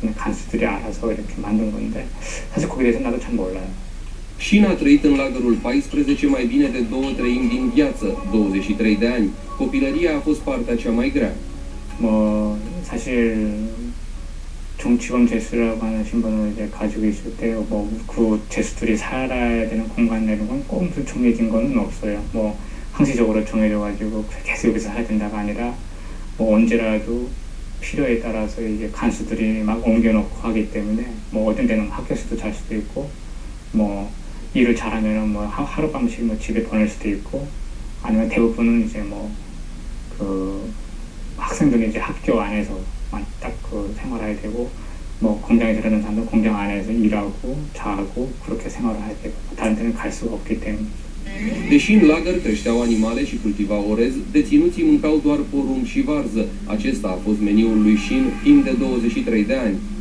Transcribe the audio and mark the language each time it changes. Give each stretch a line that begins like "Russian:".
Korean: 그냥 간수들이 알아서 이렇게 만든 건데 사실 거기에 대해서 나도 잘 몰라요.
Romanian: Shin a trăit în lagărul 14 mai bine de 2/3 din viață, 23 de ani. Copilăria a fost partea cea mai grea.
Korean: 뭐 사실 중치범 제수라고 하는 신분을 이제 가지고 있을 때 뭐 그 제수들이 살아야 되는 공간 내는 건 꼭 정해진 거는 없어요. 뭐 항시적으로 정해져 가지고 계속 여기서 살아야 된다가 아니라 뭐 언제라도 필요에 따라서 이제 간수들이 막 옮겨놓고 하기 때문에 뭐 어떤 데는 학교에서도 잘 수도 있고 뭐 일을 잘하면은 뭐 하룻밤씩 뭐 집에 보낼 수도 있고 아니면 대부분은 이제 뭐 그 학생들이 이제 학교 안에서만 딱 그 생활해야 되고, 뭐 공장에서 일하는 사람들 공장 안에서 일하고 자고 그렇게 생활을 해야 되고 다른 데는 갈 수가 없기 때문에.
Romanian: Deși în lagăr creșteau animale și cultivau orez, deținuții mâncau doar porumb și varză. Acesta a fost meniul lui Shin timp de 23 de ani.